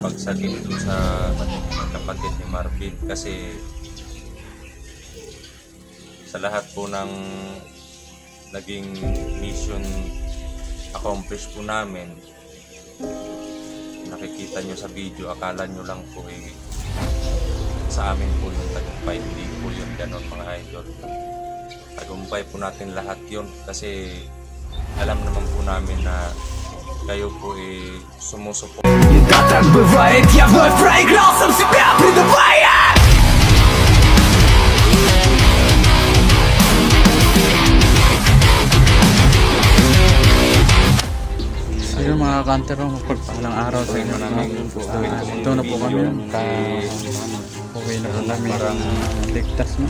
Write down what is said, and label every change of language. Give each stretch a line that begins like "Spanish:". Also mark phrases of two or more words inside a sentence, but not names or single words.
Filipino: pagsagip doon sa kapatid ni Marvin kasi sa lahat po ng naging
English: mission accomplish
Filipino: po namin, nakikita nyo sa video, akala nyo lang po sa amin po yung tagumpay, hindi po yun ganon mga idol. Tagumpay po natin lahat yun kasi alam naman po namin na kayo po sumusuporta.
Russian: Да так бывает, я вновь проиграл, сам себя предавая.
Filipino: So yun mga kanter, magpagpalang araw sa inyo na ito na po kami, uwi na po kami, ligtas no?